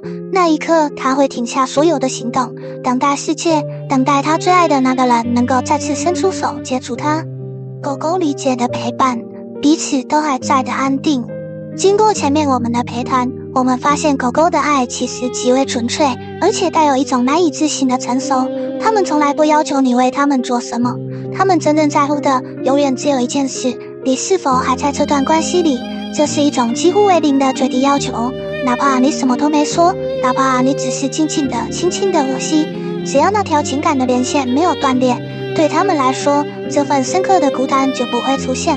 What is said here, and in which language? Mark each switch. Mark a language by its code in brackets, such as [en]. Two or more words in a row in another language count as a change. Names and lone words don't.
[zh] 那一刻，他會停下所有的行動，等待世界，等待他最愛的那個人能夠再次伸出手接住他。狗狗理解的陪伴，彼此都還在的安定。經過前面我們的陪談，我們發現狗狗的愛其實極為純粹，而且帶有一種難以置信的成熟。他們從來不要求你為他們做什麼，他們真正在乎的永遠只有一件事：你是否還在這段關係裡。這是一種幾乎為零的最低要求，哪怕你什麼都沒說，哪怕你只是靜靜的、輕輕的呼吸，只要那條情感的連線沒有斷裂， 對他們來說，這份深刻的孤單就不會出現。